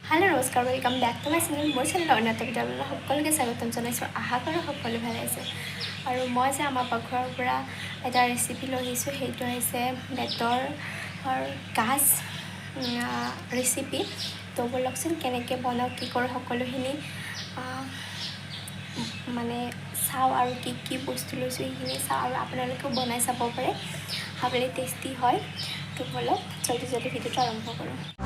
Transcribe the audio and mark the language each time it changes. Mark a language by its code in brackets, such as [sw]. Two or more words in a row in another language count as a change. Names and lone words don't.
[as] हेलो नमस्कार [en] welcome back to my channel [as] মোৰ চেনেল অন্যত ভিডিঅ'লৈ সকলোকে স্বাগতম জনাইছোঁ আশা কৰোঁ সকলো ভালে আছে আৰু মই যে আমাৰ পাকঘৰৰ পৰা এটা ৰেচিপি লৈ আহিছোঁ সেইটো হৈছে বেতৰ গাজ ৰেচিপি তো বলকচোন কেনেকৈ বনাওঁ কি কৰোঁ সকলোখিনি মানে চাওঁ আৰু কি কি বস্তু লৈছোঁ সেইখিনি চাওঁ আৰু আপোনালোকেও বনাই চাব পাৰে খাবলৈ টেষ্টি হয় তো বলক [hi] जल्दी जल्दी [as] ভিডিঅ'টো আৰম্ভ কৰোঁ